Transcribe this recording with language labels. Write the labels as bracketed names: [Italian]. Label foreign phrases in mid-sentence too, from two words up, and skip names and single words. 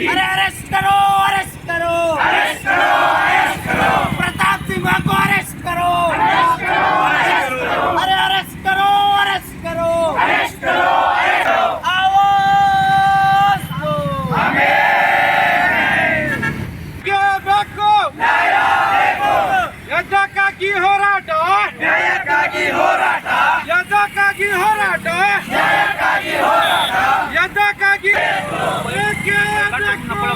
[Hindi] अरे अरेस्ट करो, अरेस्ट करो, अरेस्ट करो, अरेस्ट करो। प्रताप सिंह को अरेस्ट करो, अरेस्ट करो, अरेस्ट करो। अरे अरेस्ट करो, अरेस्ट करो, अरेस्ट करो, अरेस्ट करो। आवाज दो हमें [Kannada] ಯದಕ್ಕಾಗಿ ಹೋರಾಟ ನ್ಯಾಯಕ್ಕಾಗಿ ಹೋರಾಟ ಯದಕ್ಕಾಗಿ ಹೋರಾಟ ನ್ಯಾಯಕ್ಕಾಗಿ ಹೋರಾಟ ಯದಕ್ಕಾಗಿ ಏಕೆ ಬೇಕು